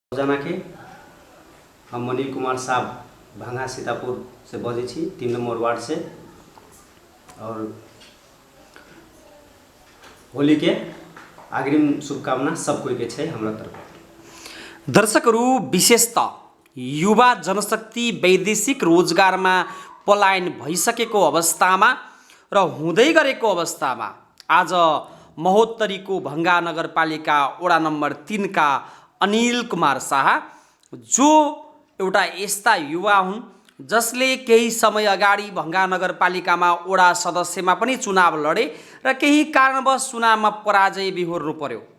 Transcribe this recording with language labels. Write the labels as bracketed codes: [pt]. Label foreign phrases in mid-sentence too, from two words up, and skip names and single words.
[mai] जना के हम मनील कुमार साहब भंगा सीतापुर से बजे छी 3 नंबर वार्ड से और होली के अग्रिम शुभकामना सब कोई के छै हमरा तरफ। [ne] दर्शकहरू विशेषतः युवा जनशक्ति वैदेशिक रोजगारमा पलायन भइसकेको अवस्थामा र हुँदै गरेको अवस्थामा आज महोत्तरीको भंगा नगरपालिका वडा नम्बर 3 का अनिल कुमार शाह जो एउटा यस्ता युवा हुन् जसले केही समय अगाडि भंगा नगरपालिकामा वडा सदस्यमा पनि चुनाव लडे र केही कारणवश चुनावमा पराजय बिहोर्नु पर्यो,